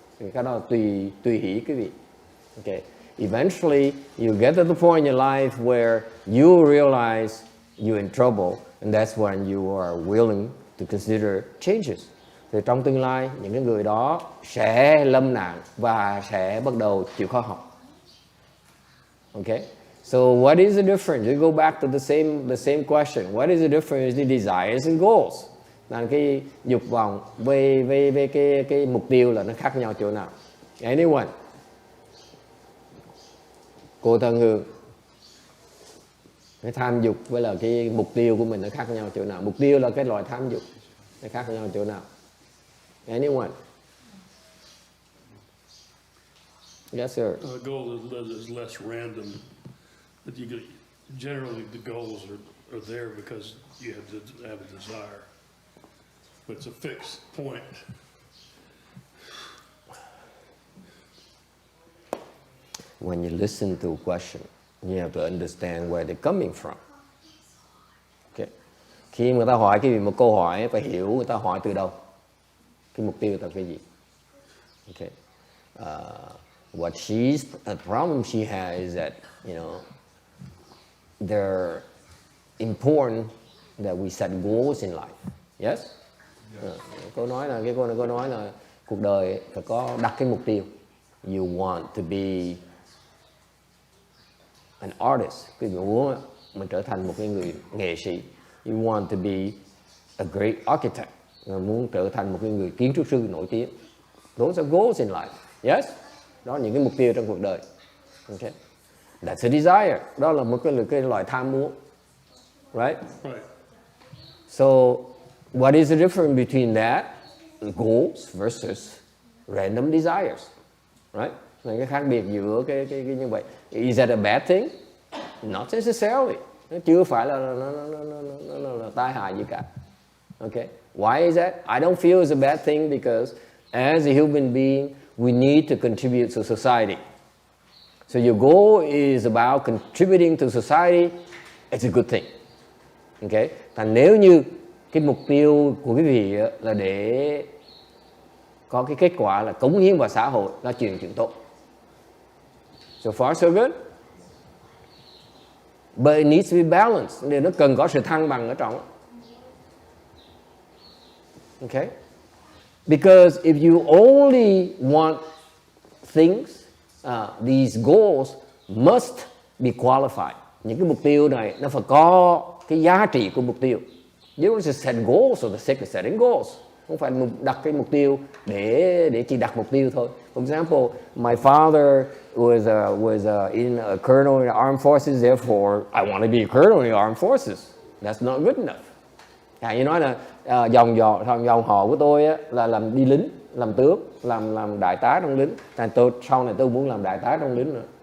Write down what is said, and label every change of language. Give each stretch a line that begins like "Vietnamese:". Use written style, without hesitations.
Vietnamese: Thì cái đó là tùy hỷ quý vị.
English: Okay. Eventually you get to the point in your life where you realize you're in trouble, and that's when you are willing to consider changes.
Vietnamese: Thì trong tương lai những cái người đó sẽ lâm nạn và sẽ bắt đầu chịu khó học.
English: Okay. So what is the difference? We go back to the same question. What is the difference between desires and goals?
Vietnamese: Là cái dục vọng về cái mục tiêu là nó khác nhau chỗ nào?
English: Anyone?
Vietnamese: Cô Thân Hương. Cái tham dục với là cái mục tiêu của mình nó khác nhau chỗ nào? Mục tiêu là cái loại tham dục, nó khác nhau chỗ nào?
English: Anyone? Yes, sir. The goal is less random. But generally the goals are there because you have a desire. But it's a fixed point. When you listen to a question, you have to understand where they're coming from. Okay.
Vietnamese: Khi người ta hỏi cái gì một câu hỏi, phải hiểu người ta hỏi từ đâu. Cái mục tiêu là cái gì. Okay.
English: The problem she has is that, they're important that we set goals in life. Yes?
Vietnamese: Cô nói là cuộc đời phải có đặt cái mục tiêu.
English: You want to be an artist.
Vietnamese: Quý vị muốn mình trở thành một cái người nghệ sĩ.
English: You want to be a great architect.
Vietnamese: Muốn trở thành một cái người kiến trúc sư nổi tiếng.
English: Those are goals in life. Yes?
Vietnamese: Đó là những cái mục tiêu trong cuộc đời. Okay.
English: That's a desire.
Vietnamese: Đó là một cái loại tham muốn.
English: Right? Right. So, what is the difference between that, goals versus random desires? Right?
Vietnamese: Là cái khác biệt giữa cái như vậy.
English: Is that a bad thing? Not necessarily.
Vietnamese: Nó chưa phải là tai hại gì cả.
English: Okay. Why is that? I don't feel it's a bad thing because as a human being, we need to contribute to society. So your goal is about contributing to society, it's a good thing. Okay?
Vietnamese: Thành nếu như cái mục tiêu của quý vị là để có cái kết quả là cống hiến vào xã hội, là chuyện tốt.
English: So far so good. But it needs to be balanced.
Vietnamese: Nên nó cần có sự thăng bằng ở trong.
English: Okay? Because if you only want things, these goals must be qualified.
Vietnamese: Những cái mục tiêu này nó phải có cái giá trị của mục tiêu.
English: You don't just set goals for the sake of setting goals.
Vietnamese: Không phải đặt cái mục tiêu để chỉ đặt mục tiêu thôi.
English: For example, my father was in a colonel in the armed forces, therefore I want to be a colonel in the armed forces. That's not good enough.
Vietnamese: Như nói là dòng họ của tôi á, là làm đi lính, làm tướng, làm đại tá trong lính. Thành sau này tôi muốn làm đại tá trong lính nữa.